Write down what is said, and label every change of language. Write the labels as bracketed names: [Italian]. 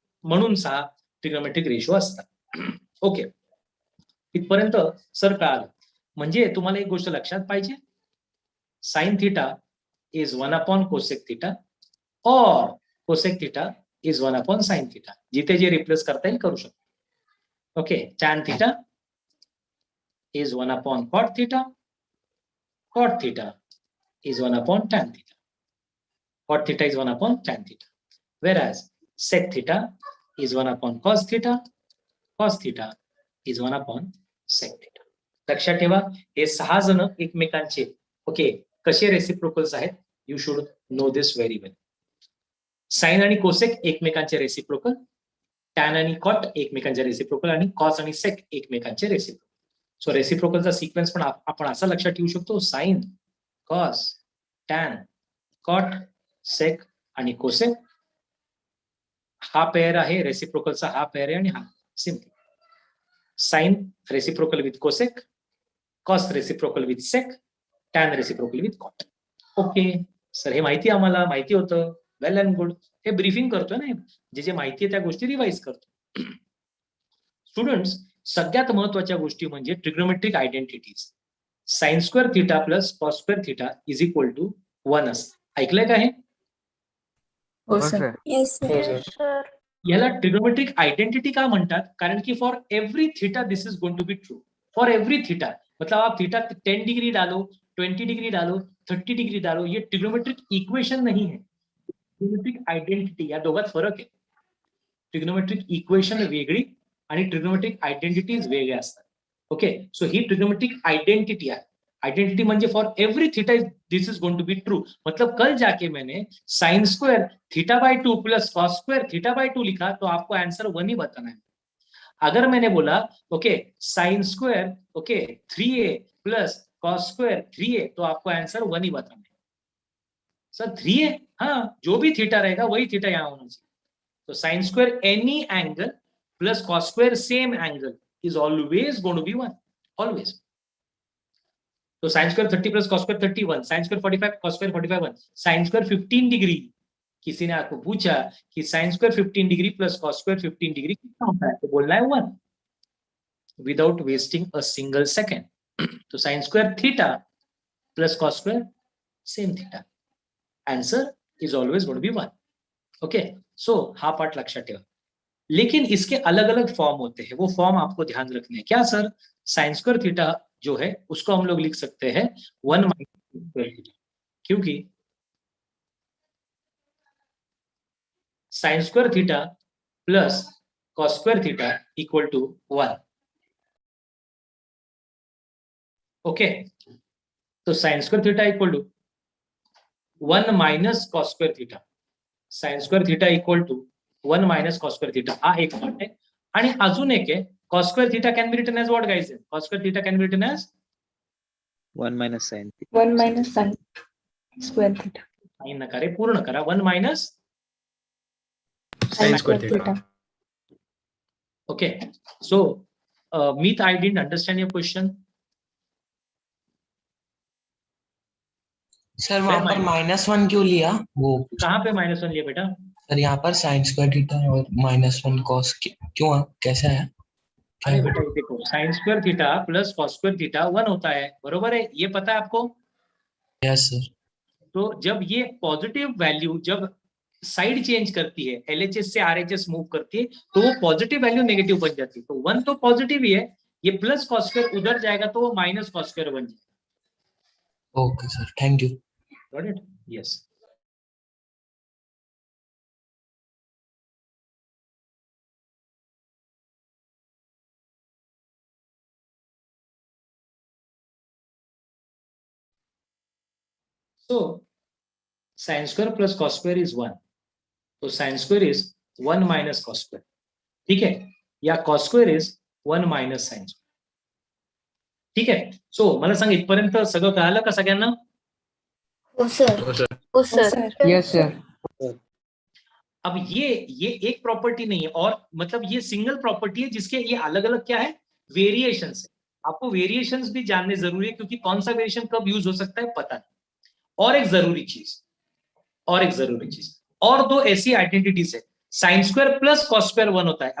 [Marathi] म्हणून 6 trigonometric ratio असतात. Okay, इथपर्यंत सर कळालं. म्हणजे तुम्हाला एक गोष्ट लक्षात पाहिजे, [English] sine theta is 1 upon cosec theta [Hindi] और [English] Cosec theta is 1 upon sine theta. [Marathi] जिथे जे रिप्लेस करता येईल करू शकतो. [English] Okay, tan theta is 1 upon cot theta. Cot theta is 1 upon tan theta. Cot theta is 1 upon tan theta. Whereas sec theta is 1 upon cos theta. Cos theta is 1 upon sec theta. [Marathi] लक्षात ठेवा, हे 6 जण एकमेकांचे okay कसे reciprocals आहेत. [English] You should know this very well. [Marathi] Sign आणि cosec एकमेकांचे reciprocal, tan आणि कॉट एकमेकांचे रेसिप्रोकल, आणि कॉस आणि सेक एकमेकांचे रेसिप्रोकल. सो रेसिप्रोकलचा सिक्वेन्स पण आपण असा लक्षात ठेवू शकतो, साइन, कॉस, टॅन, कॉट, सेक आणि कोसेक. हा पेअर आहे रेसिप्रोकलचा, हा पेअर आहे, आणि हा simple. [English] Sine reciprocal with cosec, cos reciprocal with sec, tan reciprocal with cot. [Marathi] Okay sir, हे माहिती आम्हाला माहिती होतं. [English] Well and good. [Marathi] हे ब्रीफिंग करतोय ना, जे माहिती आहे त्या गोष्टी रिवाइज करतो. स्टुडंट्स, सगळ्यात महत्वाच्या गोष्टी म्हणजे trigonometric identities. [English] sine square theta plus cos square theta is equal to 1 [Marathi] असतं. ऐकलंय का हे? हो सर. [English] Yes, sir. [Marathi] याला ट्रिग्नोमेट्रिक आइडेंटिटी का म्हणतात? [Hindi] कारण की [English] For every theta this is going to be true. For every theta [Hindi] मतलब आप थीटा 10 डिग्री डालो, 20 डिग्री डालो, 30 डिग्री डालो, ये ट्रिग्नोमेट्रिक इक्वेशन नहीं है. [Marathi] ट्रिग्नोमेट्रिक आयडेंटिटी, या दोघात फरक आहे. ट्रिग्नोमेट्रिक इक्वेशन वेगळी आणि ट्रिग्नोमेट्रिक आयडेंटिटीज वेगळ्या असतात. [English] okay, so ही trigonometric identity [Hindi] है. [English] identity [Marathi] म्हणजे [English] For every theta this is going to be true. [Hindi] मतलब कल जाके मैंने sine square theta by 2 plus cos square theta by 2 लिखा तो आपको आंसर 1 ही बताना है. अगर मैंने बोला okay sine square okay 3a plus cos square 3a तो आपको आंसर 1 ही बताना है. सर 3a, हाँ, जो भी थीटा रहेगा वही थीटा यहाँ होना चाहिए. तो [English] Sine square any angle plus cos square same angle is always going to be 1. Always. So sin square 30 plus cos square 31, sin square 45, cos square 45 1, sin square 15 [Hindi] degree. किसी ने आपको पूछा कि sin square 15 degree plus cos square 15 degree कितना होता है, तो बोलना है 1 [English] without wasting a single second. तो sin square theta plus cos square same theta. Answer is always going to be 1. [Marathi] Okay, so हा पार्ट लक्षात ठेवा. [Hindi] लेकिन इसके अलग अलग फॉर्म होते हैं, वो फॉर्म आपको ध्यान रखने हैं. क्या सर? साइन स्क्वायर थीटा जो है उसको हम लोग लिख सकते हैं 1 माइनस स्क्वायर थीटा, क्योंकि sine square theta plus cos square theta equal to 1. Okay, तो sine square theta equal to 1 minus cos square theta. [English] sine square theta equal to 1 minus cos square theta, [Marathi] हा एक part आहे. आणि अजून एक आहे, [English] Cos square theta can be written as what guys? Cos square theta can be written as 1 minus sin 1 minus sin square theta. [Marathi] Sign नका रे, पूर्ण करा. 1 minus [English] Sin square theta. Okay. So Meet, I didn't understand your question. [Hindi] Sir वहां पर -1 क्यों लिया? वो कहाँ पे -1 लिया बेटा? सर यहाँ पर sin स्क्वायर थीटा और -1 cos क्यों कैसा है? अरे बेटा देखो, sine square theta plus cos square theta 1 होता है, बरोबर है? ये पता है आपको? [English] Yes sir. [Hindi] तो जब ये पॉजिटिव वैल्यू जब साइड चेंज करती है, LHS से RHS मूव करती है, तो वो पॉजिटिव वैल्यू नेगेटिव बन जाती है. तो 1 तो पॉजिटिव ही है, ये प्लस कॉस स्क्वायर उधर जाएगा तो वो माइनस कॉस स्क्वायर बन जाएगा. [English] Okay sir, thank you. Got it? Yes. So sin square plus cos square is 1. [Hindi] तो [English] sin square is 1 minus cos square. [Hindi] ठीक है? या [English] cos square is 1 minus sin square. [Hindi] ठीक है? [Marathi] सो मला सांग, इथपर्यंत सगळं कळालं का सगळ्यांना? हो सर. हो sir. [English] Oh sir. Yes, sir. [Hindi] अब ये एक प्रॉपर्टी नहीं है, और मतलब ये सिंगल प्रॉपर्टी है जिसके ये अलग अलग क्या है? वेरिएशंस है. आपको वेरिएशंस भी जानने जरूरी है, क्योंकि कौन सा वेरिएशन कब यूज हो सकता है पता नहीं. और एक जरूरी चीज, और दो ऐसी आइडेंटिटीज है, sine square plus cos square 1 होता है.